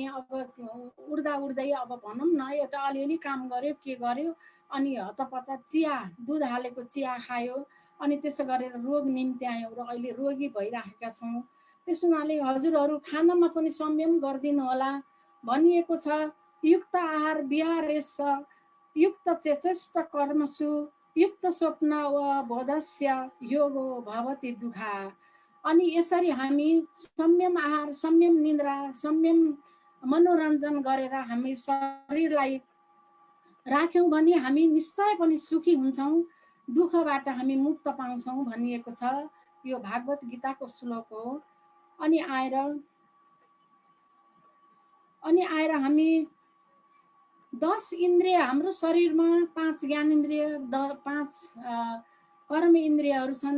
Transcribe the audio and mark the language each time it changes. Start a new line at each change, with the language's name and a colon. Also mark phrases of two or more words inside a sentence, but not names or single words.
Nepali: अब उड्दा उड्दै अब भनौँ न एउटा अलिअलि काम गर्यो, के गर्यो, अनि हतपत चिया, दुध हालेको चिया खायो, अनि त्यसो गरेर रोग निम्त्यायौँ र अहिले रोगी भइराखेका छौँ। त्यस हुनाले हजुरहरू खानामा पनि संयम गरिदिनु होला। भनिएको छ
Sanskrit: युक्त आहार विहार यस युक्त चेष्ट कर्मसु युक्त स्वप्न व बोधस्य योगो भवति दुखा।
Nepali: अनि यसरी हामी संयम आहार, संयम निद्रा, संयम मनोरञ्जन गरेर हामी शरीरलाई राख्यौँ भने हामी निश्चय पनि सुखी हुन्छौँ, दुःखबाट हामी मुक्त पाउँछौँ भनिएको छ। यो भागवत गीताको श्लोक हो। अनि आएर हामी 10 इन्द्रिय हाम्रो शरीरमा, 5 ज्ञानेन्द्रिय, 5 कर्म इन्द्रियहरू छन्।